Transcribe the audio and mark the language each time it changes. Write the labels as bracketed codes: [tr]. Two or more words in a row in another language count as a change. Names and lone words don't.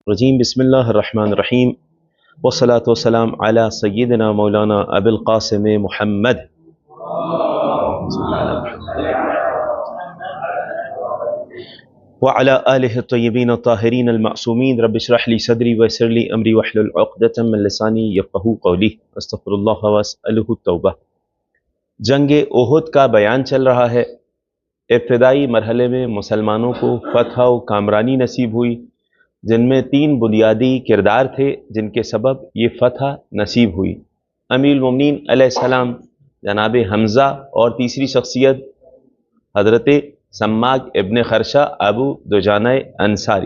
[ar] رجيم بسم الله الرحمن الرحيم والصلاة والسلام على سيدنا مولانا أبو القاسم محمد وعلى آله طيبين طاهرين المعصومين رب اشرح لي صدري ويسر لي أمري واحلل عقدة من لساني يفقهوا قولي أستغفر الله وأسأله توبة. [ur] جنگ احد کا بیان چل رہا ہے. ابتدائی مرحلے میں مسلمانوں کو فتح و کامرانی نصیب ہوئی، جن میں 3 بنیادی کردار تھے جن کے سبب یہ فتح نصیب ہوئی. امیر المومنین علیہ السلام جناب حمزہ اور تیسری شخصیت حضرت سماک ابن خرشہ ابو دجانہ انصاری.